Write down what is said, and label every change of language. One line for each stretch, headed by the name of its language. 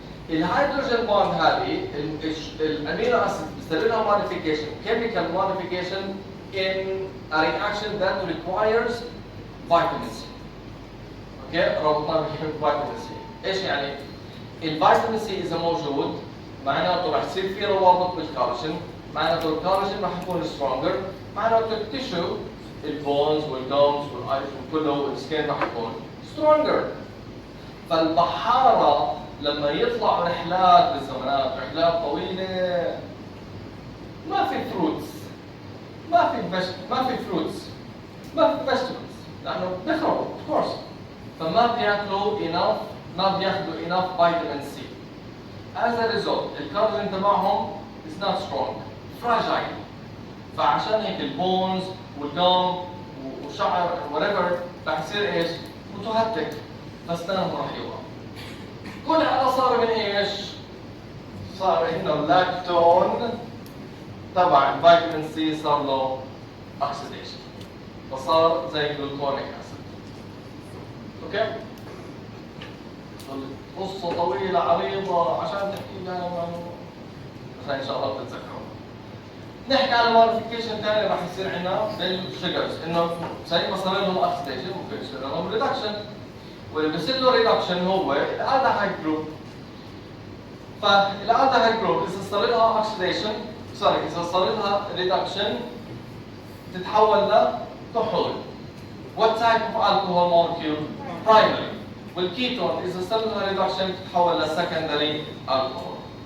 English: الهيدروجين بوند
Arabic: هذه الامينو اسيد بيصير لها موديفيكيشن
English: chemical modification in a reaction that requires vitamin C.
Arabic: اوكي ربطناه بفيتامين سي. ايش يعني؟ الفيتامين سي اذا موجود معناته راح يصير في روابط بالكولاجين، معناته الكولاجين راح يكون سترونجر، معناته التشو البونز والجومز والايرون كله والسكين راح يكون سترونجر. فالبحاره لما يطلعوا رحلات بالزمانات، رحلات طويله ما في فروتس، ما في فروتس، ما في فيجيتابلز لانه بيخربوا اوف كورس، فما بياكلوا enough، ما بياخذوا enough فيتامين سي.
English: as a result
Arabic: الكولاجين تبعهم
English: is not strong fragile.
Arabic: فعشان هيك البونز والجوم والشعر whatever راح يصير ايش؟ متهتك، فاسنانهم راح يوقع. كل هذا صار من ايش؟ صار انه اللاكتون تبع الفيتامين سي صار له اوكسيديشن، فصار زي جلوكونيك اسيد. اوكي؟ قصة طويلة عريضة عشان تحكي لها عشان ان شاء الله بتتذكروا. نحكي على موديفيكيشن ثاني راح يصير عندنا بالشجرز، انه زي ما صار لهم اوكسيديشن ممكن يصير لهم ريدكشن، واللي بيصير له ريدكشن هو الالدهايد جروب. فالالدهايد جروب اذا صار لها اوكسيديشن اذا صار لها ريدكشن تتحول لكحول.
English: What type of alcohol molecule? Primary.
Arabic: والكيتون اذا صار لها ريدكشن تتحول لسكندري الكحول.